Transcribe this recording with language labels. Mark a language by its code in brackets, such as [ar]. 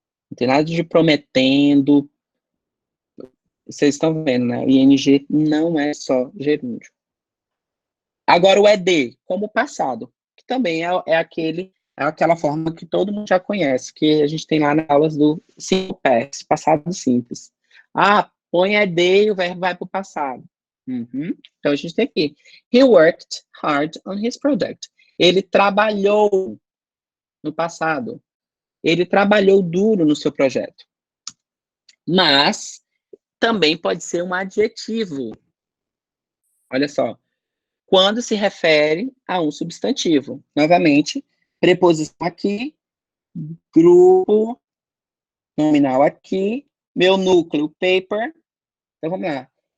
[pt] Não tem nada de prometendo. Vocês estão vendo, né? O ing não é só gerúndio. Agora o ed, como passado, que também é aquela forma que todo mundo já conhece, que a gente tem lá nas aulas do simple past, passado simples. Ah, põe ed e o verbo vai para o passado. Uhum. Então a gente tem aqui. [en] He worked hard on his project. [pt] Ele trabalhou no passado. Ele trabalhou duro no seu projeto. Mas também pode ser um adjetivo. Olha só. Quando se refere a um substantivo. Novamente, preposição aqui, grupo nominal aqui, meu núcleo, paper. Então, vamos lá.